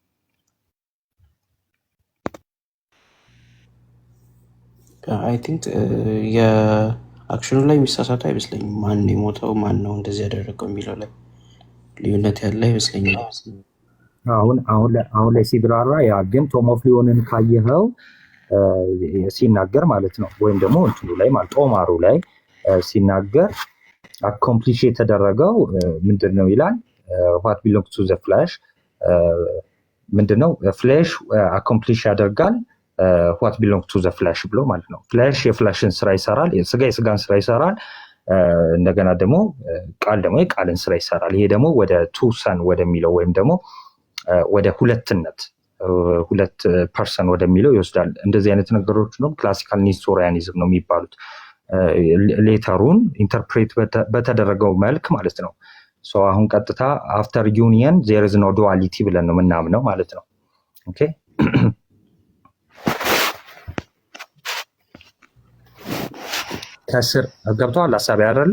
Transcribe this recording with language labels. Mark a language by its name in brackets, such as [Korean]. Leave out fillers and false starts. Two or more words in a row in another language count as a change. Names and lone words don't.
[English] I think [Amharic] የአክሽኑ ላይ የሚሳሳቱ አይመስለኝም። ማን የሞተው ማን ነው እንደዚህ ያደረገው የሚለው ላይ ልዩነት ያለ አይመስለኝም። አሁን ላይ ሲብራራ ያ ግን ቶም ኦፍ ሊዮንን ካየኸው ሲናገር ማለት ነው ወይም ደግሞ እንትሉ ላይ ማለት ጦማሩ ላይ ሲናገር አኮምፕሊሽ የተደረገው ምንድነው ይላል። what [English] belongs to the flesh [Amharic] ምንድነው ፍሌሽ አኮምፕሊሽ ያደርጋል [English] what belongs to the flesh [Amharic] ብሎ ማለት ነው። ፍሌሽ የፍሌሽን ስራ ይሰራል፣ ስጋ የስጋን ስራ ይሰራል። እንደገና ደግሞ ቃል ደግሞ የቃልን ስራ ይሰራል። ይሄ ደግሞ ወደ [English] two sons [Amharic] ወደሚለው ወይም ደግሞ ወደ ሁለት ፐርሰን ወደሚለው ይወስዳል። እንደዚህ አይነት ነገሮች ነው [English] classical Nestorianism [Amharic] ነው የሚባሉት። ሌተሩን ኢንተርፕሬት በተደረገው መልክ ማለት ነው። አሁን ቀጥታ [English] after union there is no duality [Amharic] ብለን ነው ምናምነው ማለት ነው። ኦኬ ከስር ገብቷል ሀሳብ አይደለ?